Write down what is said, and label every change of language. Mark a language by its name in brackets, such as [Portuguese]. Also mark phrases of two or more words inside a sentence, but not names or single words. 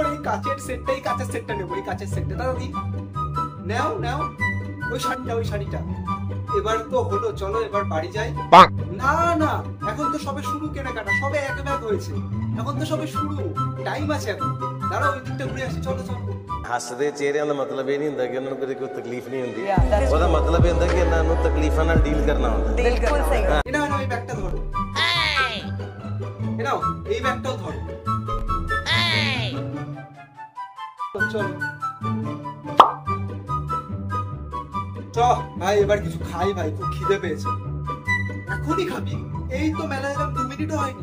[Bangla] এই কাচের সেটটা নেবো, এই কাচের সেটটা। দাদা দি নাও নাও। ওই শাড়িটা। এবার তো হলো, চলো এবার বাড়ি যাই। না না, এখন তো সবে শুরু কেনাকাটা, সবে এক ভাগ হয়েছে। এখন তো সবে শুরু, টাইম আছে এখন। দাঁড়াও ওই দিকটা ঘুরে আসি। [Punjabi] ਚਲੋ ਚਲੋ। ਹੱਸਦੇ ਚਿਹਰਿਆਂ ਦਾ ਮਤਲਬ ਇਹ ਨਹੀਂ ਹੁੰਦਾ ਕਿ ਉਹਨਾਂ ਨੂੰ ਕਦੇ ਕੋਈ ਤਕਲੀਫ ਨਹੀਂ ਹੁੰਦੀ। ਉਹਦਾ ਮਤਲਬ ਇਹ ਹੁੰਦਾ ਕਿ ਇਹਨਾਂ ਨੂੰ ਤਕਲੀਫਾਂ ਨਾਲ ਡੀਲ ਕਰਨਾ ਹੁੰਦਾ। [Hindi] बिल्कुल सही। [Bangla] এটা না, এই ব্যাগটা ধরো। নাও এই ব্যাগটাও ধরো। চলো চ ভাই, এবার কিছু খাই ভাই, খুব খিদে পেয়েছে। এখনই খাবি? এই তো মেলা এলাম 2 মিনিটও হয়নি।